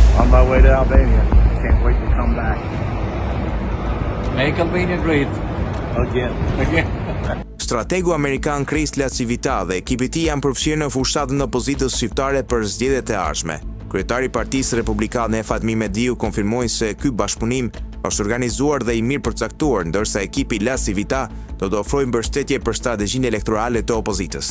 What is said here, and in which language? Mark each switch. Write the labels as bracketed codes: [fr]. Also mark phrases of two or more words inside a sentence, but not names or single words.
[en] my way to Albania. Can't wait to come back. Make Albania great. Again. [sq] Strategu amerikan Kristla Civita dhe ekipi i tij janë përfshirë në fushatën e opozitës shqiptare për zgjedhjet e ardhshme. Kryetari i Partisë Republikane Fatmi Mediu konfirmoi se ky bashkëpunim është organizuar dhe i mirë përcaktuar, ndërsa ekipi La Civita do të ofrojë mbështetje për strategjinë elektorale të opozitës.